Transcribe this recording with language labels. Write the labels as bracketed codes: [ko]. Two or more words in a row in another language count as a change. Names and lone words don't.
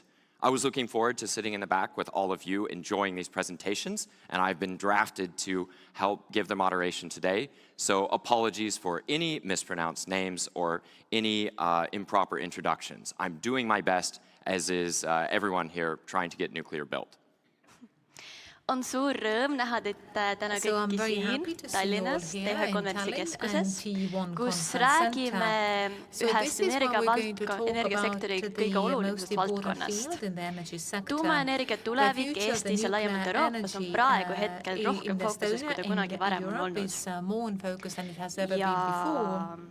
[en] I was looking forward to sitting in the back with all of you enjoying these presentations, and I've been drafted to help give the moderation today. So apologies for any mispronounced names or any improper introductions. I'm doing my best, as is everyone here trying to get nuclear built. [et] On suur rõõm näha teid täna kõiki siin Tallinnas TH konverentsikeskuses, kus räägime ühest energiasektori kõige olulisemast valdkonnast. Tuumaenergia tulevik Eestis ja laiemalt Euroopas on praegu hetkel rohkem fookuses, kui ta kunagi varem on olnud.